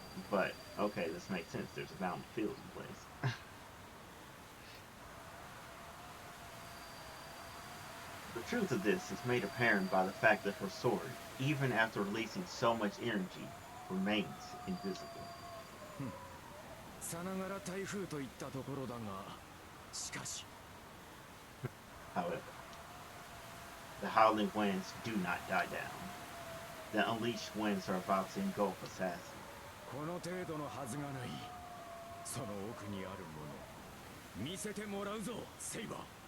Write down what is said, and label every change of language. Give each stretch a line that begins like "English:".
English: But okay, this makes sense. There's a bounded field in place. The truth of this is made apparent by the fact that her sword, even after releasing so much energy, remains invisible.
Japanese: さながら台風といったところだが、しかし
English: However, the howling winds do not die down. The unleashed winds are about to engulf Assassin.
Japanese: この程度のはずがない。その奥にあるもの、見せてもらうぞ、セイバー。